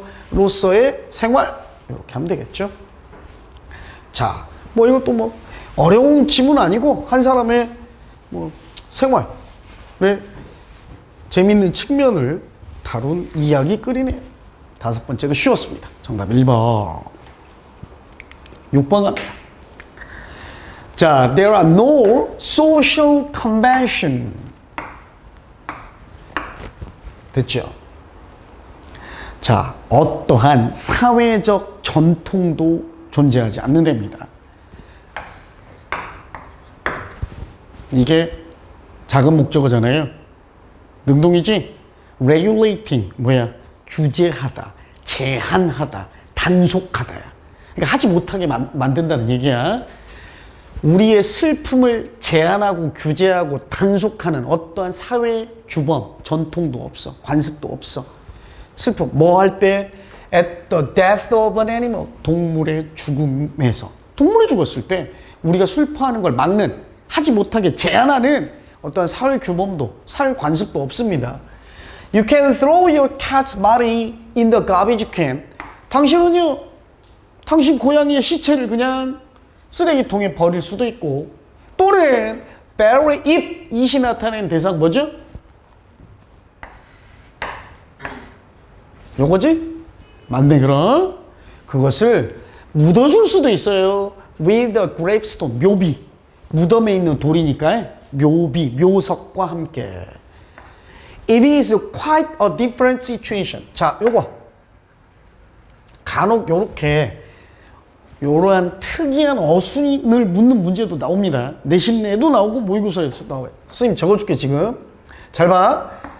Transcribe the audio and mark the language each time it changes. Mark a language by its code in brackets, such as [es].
[ko] 뱀파이어로서의 생활 이렇게 하면 되겠죠. 자, 뭐 이것도 뭐 어려운 지문 아니고 한 사람의 뭐 생활의 재밌는 측면을 다룬 이야기거리네요. 다섯 번째도 쉬웠습니다. 정답 1번. 6번 갑니다. 자, [en] there are no social convention. [ko] 됐죠? 자, 어떠한 사회적 전통도 존재하지 않는답니다. 이게 작은 목적어잖아요. 능동이지? regulating, 규제하다, 제한하다, 단속하다야. 그러니까 하지 못하게 만든다는 얘기야. 우리의 슬픔을 제한하고 규제하고 단속하는 어떠한 사회 규범, 전통도 없어. 관습도 없어. 슬픔, 뭐 할 때? [en] At the death of an animal. [ko] 동물의 죽음에서. 동물이 죽었을 때 우리가 슬퍼하는 걸 막는, 하지 못하게 제한하는 어떠한 사회 규범도, 사회 관습도 없습니다. [en] You can throw your cat's body in the garbage can. [ko] 당신은요, 당신 고양이의 시체를 그냥 쓰레기통에 버릴 수도 있고, 또는 [en] bury it. [ko] it이 나타낸 대상 뭐죠? 요거지? 맞네, 그럼. 그것을 묻어줄 수도 있어요. [en] with a gravestone. [ko] 묘비. 무덤에 있는 돌이니까 묘비, 묘석과 함께. [en] It is quite a different situation. [ko] 자, 요거. 간혹 요렇게 요러한 특이한 어순을 묻는 문제도 나옵니다. 내신에도 나오고 모의고사에서 나와요. 선생님 적어줄게 지금. 잘 봐.